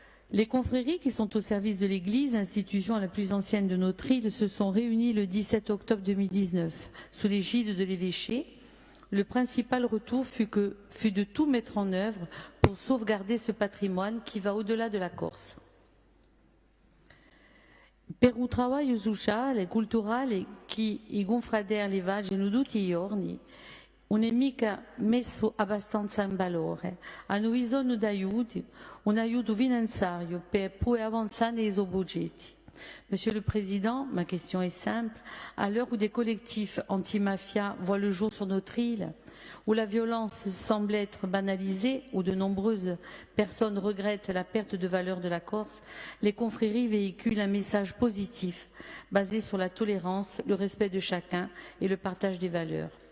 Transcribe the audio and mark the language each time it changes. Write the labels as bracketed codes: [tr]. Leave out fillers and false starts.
[fr] Les confréries qui sont au service de l'Église, institution la plus ancienne de notre île, se sont réunies le 17 octobre 2019 sous l'égide de l'évêché. Le principal retour fut de tout mettre en œuvre pour sauvegarder ce patrimoine qui va au-delà de la Corse. [it] Per un travaglio sociale e culturale che i confraterni facciano tutti i giorni non è mica messo abbastanza in valore. Hanno bisogno di aiuto, un aiuto finanziario per poi avanzare nei suoi progetti. [fr] Monsieur le Président, ma question est simple. À l'heure où des collectifs anti-mafia voient le jour sur notre île, où la violence semble être banalisée, où de nombreuses personnes regrettent la perte de valeur de la Corse, les confréries véhiculent un message positif basé sur la tolérance, le respect de chacun et le partage des valeurs.